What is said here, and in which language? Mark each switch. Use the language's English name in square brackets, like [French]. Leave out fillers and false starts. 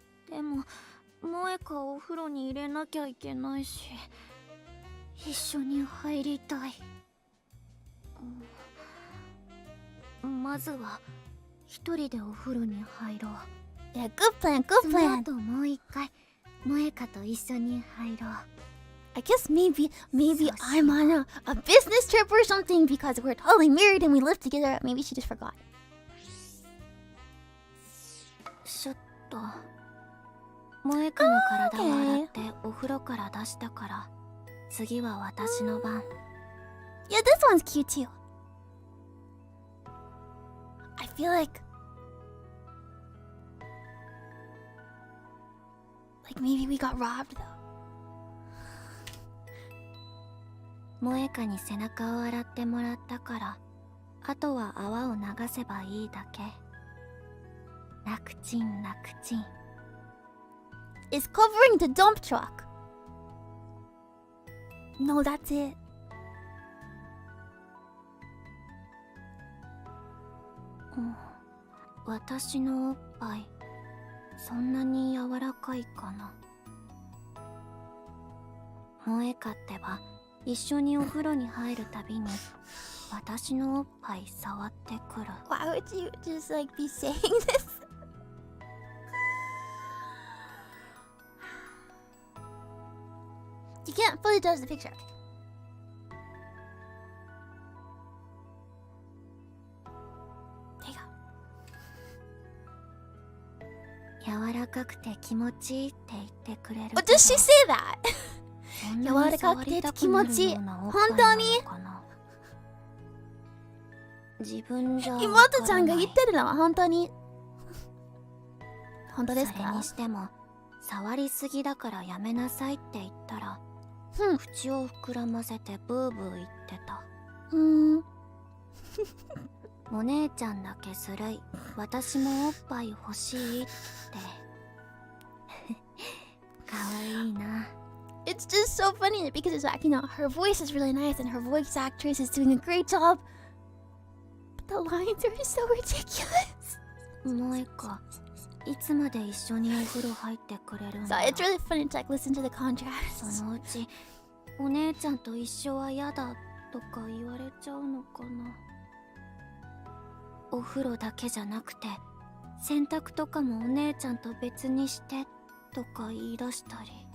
[Japanese] でも萌香をお風呂に入れなきゃいけないし一緒に入りたい。まずは一人でお風呂に入ろう。 [English] Yeah, good plan, good [Japanese] その [English] plan. [Japanese] 後もう一回萌香と一緒に入ろう。 [English] I guess maybe I'm on a business trip or something because we're totally married and we live together. Maybe she just forgot. [Japanese] ちょっと萌香の体を洗ってお風呂から出したから次は私の番。 [English] Yeah, this one's cute too. I feel like maybe we got robbed though. [Japanese] 萌香に背中を洗ってもらったからあとは泡を流せばいいだけ。楽ちん楽ちん。 [English] It's covering the dump truck. No, that's it. [Japanese] 私のおっぱいそんなに柔らかいかな。萌香ってば一緒にお風呂に入るたびに私のおっぱい触ってくる。 [English] Why would you just like be saying this? You can't fully judge the picture. There you go. [Japanese] 柔らかくて気持ちいいって言ってくれる。 [English] What does she say that? [Japanese] 柔らかくて気持ちいい。本当に自分じゃ妹ちゃんが言ってるのは本当に本当ですか？それにしても触りすぎだからやめなさいって言ったら、口を膨らませてブーブー言ってた。お姉ちゃんだけずるい、私もおっぱい欲しいってかわいいな。 [English] It's just so funny because it's like, you know, her voice is really nice and her voice actress is doing a great job. But the lines are so ridiculous. [Japanese] 萌か、いつまで一緒にお風呂入ってくれるん [English] So [Japanese] だ。 [English] it's really funny to like listen to the contrast. [Japanese] そのうちお姉ちゃんと一緒は嫌だとか言われちゃうのかな。お風呂だけじゃなくて洗濯とかもお姉ちゃんと別にしてとか言い出したり。